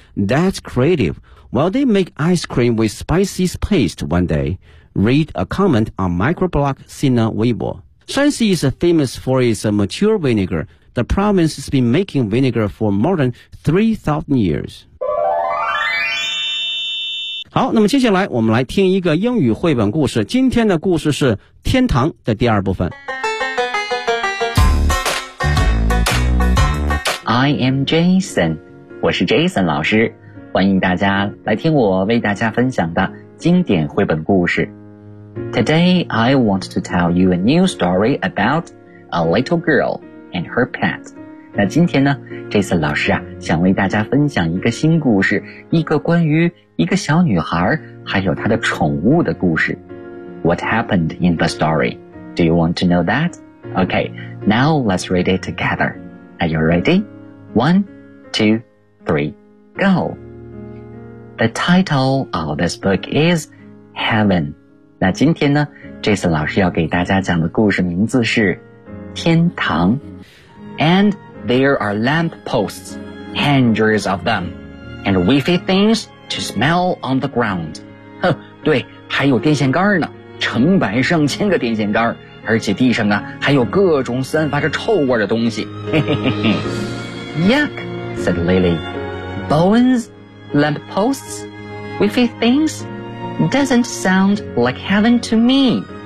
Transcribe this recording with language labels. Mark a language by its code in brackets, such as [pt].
[en] That's creative. Will they make ice cream with spicy paste one day? Read a comment on microblog Sina Weibo. Shanxi is famous for its mature vinegar. The province has been making vinegar for more than 3,000 years. [zh] 好，那么接下来我们来听一个英语绘本故事。今天的故事是天堂的第二部分。 [en] I am Jason, [zh] 我是 Jason 老师，欢迎大家来听我为大家分享的经典绘本故事。 [en] Today, I want to tell you a new story about a little girl and her pet. [zh] 那今天呢 ,Jason 老师啊，想为大家分享一个新故事，一个关于一个小女孩还有她的宠物的故事。 [en] What happened in the story? Do you want to know that? Okay, now let's read it together. Are you ready? One, two, three, go! The title of this book is Heaven. [zh] 那今天呢 ,Jason 老师要给大家讲的故事名字是天堂。 [en] And there are lamp posts, hundreds of them, and wavy things to smell on the ground. [zh] 对，还有电线杆呢，成百上千个电线杆，而且地上啊，还有各种散发着臭味的东西。 [en] Yuck, said Lily. Bones, lamp posts, wavy things, doesn't sound like heaven to me.